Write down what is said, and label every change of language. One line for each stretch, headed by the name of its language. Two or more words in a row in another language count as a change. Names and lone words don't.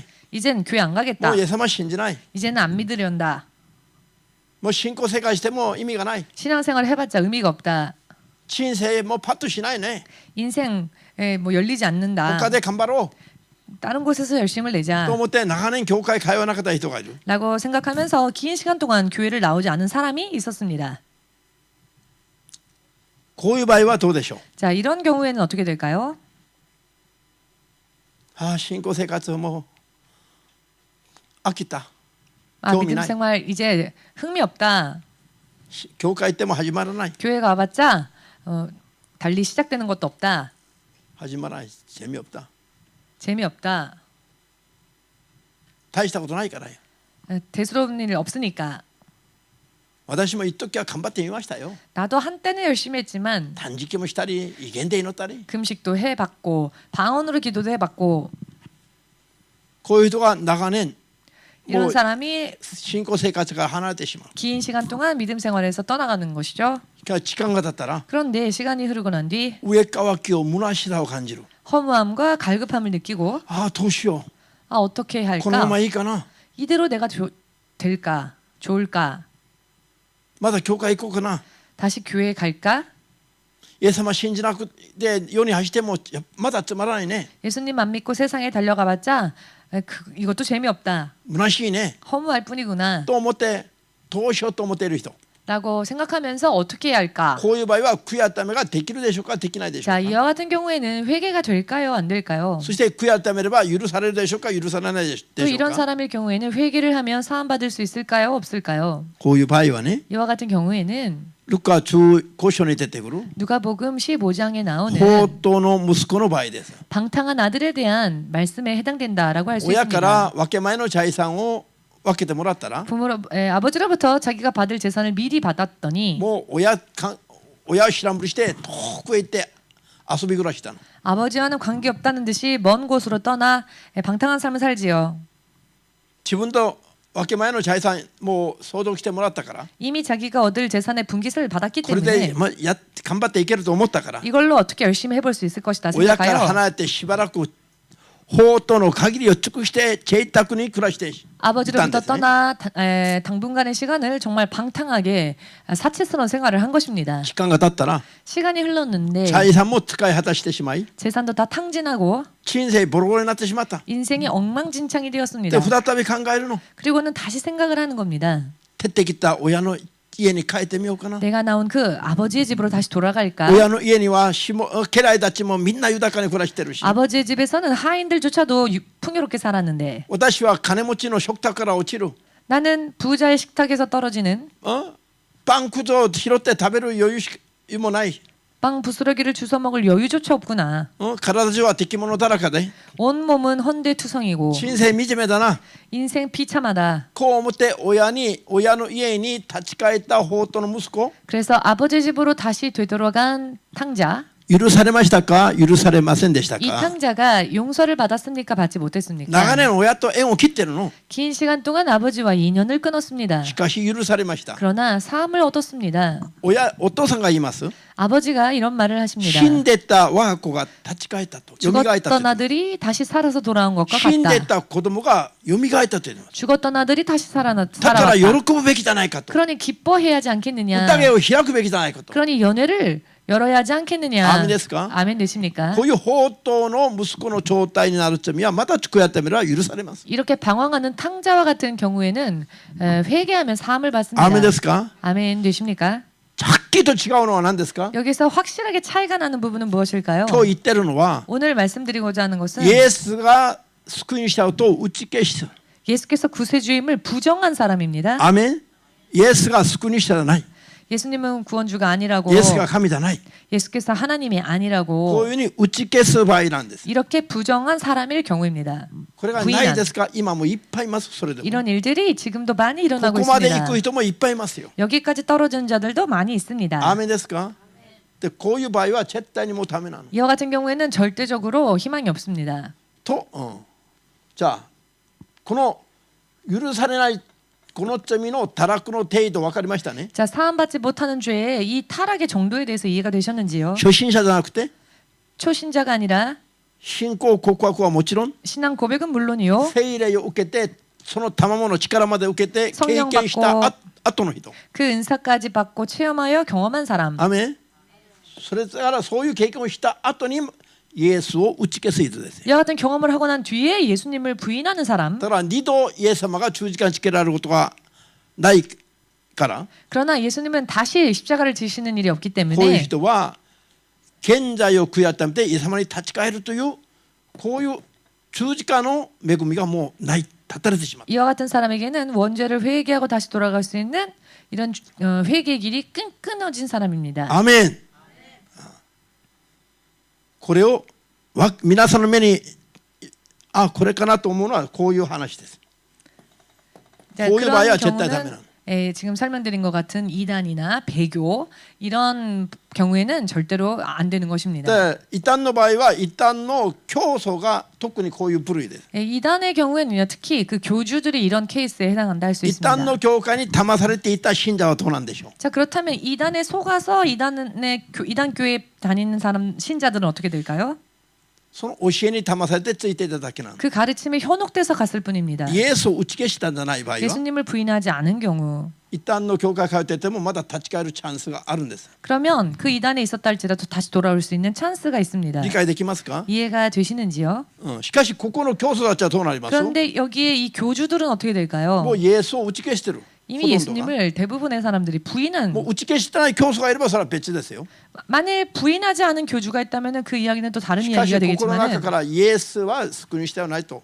Korean: 이젠 교회 안
Japanese: も
Korean: 가겠다.
Japanese: うイエス様信じない
Korean: 이제는 안 믿으련다.
Japanese: もう信仰生活しても意味がない
Korean: 신앙생활 해봤자 의미가 없다.
Japanese: 人生もパッとしないね
Korean: 인생 뭐 열리지 않는다.
Japanese: 他で頑張ろ
Korean: 다른 곳에서 열심을
Japanese: うと
Korean: 내자.
Japanese: 思って長年教会通わなかった人がいる
Korean: 라고 생각하면서 긴 시간 동안 교회를 나오지 않은 사람이 있었습니다.
Japanese: こういう場合はどうでしょう
Korean: 자, 이런 경우에는 어떻게 될까요?
Japanese: ああ信仰生活も飽きた
Korean: 아, 경험이 믿음 나이. 생활 이제 흥미 없다.
Japanese: 教会行っても始まらない
Korean: 교회 가봤자 달리 시작되는 것도 없다.
Japanese: 始まらない 재미없다
Korean: 재미없다.
Japanese: 大したことないからよ
Korean: 대수로운 일 없으니까.
Japanese: 私も一時は頑張ってみましたよ
Korean: 나도 한때는 열심히 했지만
Japanese: 断食もしたり威厳で祈ったり
Korean: 금식도 해봤고 방언으로 기도도 해봤고
Japanese: こういう人が長年
Korean: 이런
Japanese: もう
Korean: 사람이
Japanese: 信仰生活から離れてしまう
Korean: 긴 시간 동안 믿음 생활에서 떠나가는 것이죠.
Japanese: 時間が経ったら
Korean: 그런데 시간이 흐르고 난 뒤
Japanese: 上乾きを虚しさを感じる
Korean: 허무함과 갈급함을 느끼고
Japanese: ああどうしよ
Korean: 아 어떻게
Japanese: うこのま
Korean: 할까?
Japanese: まいいかな
Korean: 이대로 내가 될까? 좋을까?
Japanese: まだ教会行こうかな
Korean: 다시 교회에 갈까?
Japanese: イエス様信じなくて世に走ってもまだつまらないね
Korean: 예수님 안 믿고 세상에 달려가봤자 이것도 재미없다.
Japanese: 虚しいね
Korean: 허무할 뿐이구나.
Japanese: と思ってどうしようと思っている人
Korean: 라고 생각하면서 어떻게 해야 할까?
Japanese: こういう場合は悔い改めができるでしょうかできないでしょう
Korean: 자,
Japanese: か
Korean: 이와 같은 경우에는 회개가 될까요? 안 될까요?
Japanese: そして悔い改めれば許されるでしょうか許されないでし
Korean: 또
Japanese: ょう
Korean: 이런
Japanese: か
Korean: 사람의 경우에는 회개를 하면 사함받을 수 있을까요? 없을까요?
Japanese: こういう場合はね
Korean: 이와 같은 경우에는
Japanese: ルカ15章に出てくる
Korean: 누가복음 15장에 나오는
Japanese: 放蕩の息子の場合です
Korean: 방탕한 아들에 대한 말씀에 해당된다라고 할 수
Japanese: 親か
Korean: 있습니다.
Japanese: ら分け前の財産を分けてもらったら
Korean: 아버지로부터 자기가 받을 재산을 미리 받았더니
Japanese: もう親を知らんぷりして遠くへ行って遊び暮らしたの
Korean: 아버지와는 관계없다는 듯이 먼 곳으로 떠나 방탕한 삶을 살지요.
Japanese: 自分と分け前の財産もう相続してもらったから
Korean: 이미 자기가 얻을 재산의 분깃을 받았기
Japanese: これで
Korean: 때문에
Japanese: 頑張っていけると思ったから
Korean: 이걸로 어떻게 열심히 해볼 수 있을 것이다
Japanese: 親から
Korean: 생각하여
Japanese: 離れてしばらく法との限りを尽くして贅沢に暮らしていたん
Korean: 아버지로부터
Japanese: ですね
Korean: 떠나 당분간의 시간을 정말 방탕하게 사치스러운 생활을 한 것입니다.
Japanese: 期間が経ったら
Korean: 시간이 흘렀는데
Japanese: 財産も使い果たしてしまい
Korean: 재산도 다 탕진하고
Japanese: 人生ボロボロになってしまった
Korean: 인생이 엉망진창이
Japanese: で
Korean: 되었습니다.
Japanese: 再び考えるの
Korean: 그리고는 다시 생각을 하는 겁니다.
Japanese: 徹ってきた親の家に帰ってみようかな
Korean: 내가 나온 그 아버지의 집으로 다시 돌아갈까?
Japanese: 親の家には家来たちもみんな豊かに暮らしてるし
Korean: 아버지의 집에서는 하인들조차도 풍요롭게 살았는데
Japanese: 私は金持ちの食卓から落ちる
Korean: 나는 부자의 식탁에서 떨어지는
Japanese: パンくずを拾って食べる余裕もない
Korean: 빵 부스러기를 주워 먹을 여유조차 없구나.
Japanese: 体中は敵物だらけで
Korean: 온몸은 헌데투성이고
Japanese: 人生惨めだな
Korean: 인생 비참하다.
Japanese: こう思って親の家に立ち返った法との息子
Korean: 그래서 아버지 집으로 다시 되돌아간 탕자.
Japanese: 許されましたか許されませんでした
Korean: 이
Japanese: か
Korean: 탕자가 용서를 받았습니까? 받지 못했습니까?
Japanese: 長年親と縁を切ってるの
Korean: 긴 시간 동안 아버지와 인연을 끊었습니다.
Japanese: しかし許されました
Korean: 그러나 사함을 얻었습니다.
Japanese: お父さんが言います
Korean: 아버지가 이런 말을 하십니다.
Japanese: 死んでた我が子が立ち返ったと蘇った
Korean: 죽었던
Japanese: と
Korean: 아들이 다시 살아서 돌아온 것과
Japanese: 死んで
Korean: 같다.
Japanese: た子供が蘇ったというの
Korean: 죽었던 아들이 다시
Japanese: だから
Korean: 살아왔다.
Japanese: 喜ぶべきじゃないかと
Korean: 그러니 기뻐해야 하지 않겠느냐.
Japanese: 宴を開くべきじゃないかと
Korean: 그러니 연회를 열어야 하지 않겠느냐.
Japanese: 아멘 ですか?
Korean: 아멘 되십니까?
Japanese: こういう放蕩の息子の状態になる罪はまた悔い改めれば許されます
Korean: 이렇게 방황하는 탕자와 같은 경우에는 회개하면 사함을 받습니다.
Japanese: 아멘 ですか?
Korean: 아멘 되십니까?
Japanese: はっきりと違うのは何ですか?
Korean: 여기서 확실하게 차이가 나는 부분은 무엇일까요?
Japanese: 今日言ってるのは
Korean: 오늘 말씀드리고자 하는 것은
Japanese: イエスが救い主だと打ち消した
Korean: 예수께서 구세주임을 부정한 사람입니다.
Japanese: アメンイエスが救い主じゃない
Korean: 예수님은 구원주가 아니라고
Japanese: イエスが神じゃない
Korean: 예수께서 하나님이
Japanese: こういう
Korean: 아니라고
Japanese: ふうに打ち消す場合なんです
Korean: 이렇게 부정한 사람일 경우입니다.
Japanese: これがないですか今もいっぱいいますそれでも
Korean: 이런 일들이 지금도 많이
Japanese: こ
Korean: 일어나고
Japanese: こまで行
Korean: 있습니다.
Japanese: く人もいっぱいいますよ
Korean: 여기까지 떨어진 자들도 많이 있습니다.
Japanese: アーメンですかでこういう場合は絶対にもうダメなの
Korean: 이와 같은 경우에는 절대적으로 희망이 없습니다.
Japanese: と、じゃあこの許されないこの罪の堕落の程度分かりましたね
Korean: 자, 사함받지 못하는 죄의 이 타락의 정도에 대해서 이해가 되셨는지요?
Japanese: 初心者じゃなくて
Korean: 초신자가 아니라
Japanese: 信仰告白はもちろん
Korean: 신앙 고백은 물론이요.
Japanese: 聖霊を受けてその賜物の力まで受けて経験した後の人
Korean: 그 은사까지 받고 체험하여 경험한 사람.
Japanese: アメンそれからそういう経験をした後にイエスを打ち消す人ですよ
Korean: 이와 같은 경험을 하고 난 뒤에 예수님을 부인하는 사람.
Japanese: だから二度イエス様が十字架につけられることがないから
Korean: 그러나 예수님은 다시 십자가를 지시는 일이 없기
Japanese: こういう
Korean: 때문에
Japanese: 人は現在を悔い改めてイエス様に立ち返るというこういう十字架の恵みがもうない断たれてしまった
Korean: 이와 같은 사람에게는 원죄를 회개하고 다시 돌아갈 수 있는 이런 회개의 길이 끊어진 사람입니다.
Japanese: アメンこれを皆さんの目にこれかなと思うのはこういう話です
Korean: 자,
Japanese: こういう場合は
Korean: 그런
Japanese: 絶対ダメな
Korean: 경우는
Japanese: の
Korean: 지금 설명드린 것 같은 이단이나 배교 이런 경우에는 절대로 안 되는 것입니다.
Japanese: で異端の場合は異端の教祖が特にこういう部類です
Korean: 이단의 경우에는 특히 그 교주들이 이런 케이스에 해당한다 할 수
Japanese: 異
Korean: 있습니다.
Japanese: 端の教会に騙されていた信者はどうなんでしょう
Korean: 자, 그렇다면 이단에 속아서 이단 교회에 다니는 사람 신자들은 어떻게 될까요?
Japanese: その教えに騙されてついていただけなの。
Korean: 그 가르침에 현혹돼서 갔을 뿐입니다.
Japanese: イエスを打ち消したんじゃない場合は
Korean: 예수님을 부인하지 않은 경우
Japanese: 一旦の教会通っててもまだ立ち返るチャンスがあるんです。
Korean: 그러면 그 이단에 있었다 할지라도 다시 돌아올 수 있는 찬스가 있습니다.
Japanese: 理解できますか？
Korean: 이해가 되시는지요?
Japanese: しかしここの教祖たちはどうなります？
Korean: 그런데 여기에 이 교주들은 어떻게 될까요?
Japanese: もうイエスを打ち消してる。
Korean: 이미 예수님을 대부분의 사람들이 부인한
Japanese: もう打ち消してない教祖がいればそれは別ですよ。
Korean: 만일 부인하지 않은 교주가 있다면 그 이야기는 또 다른
Japanese: しかし
Korean: 이야기가
Japanese: 心の中
Korean: 되겠지만
Japanese: からイエスは救い主ではないと。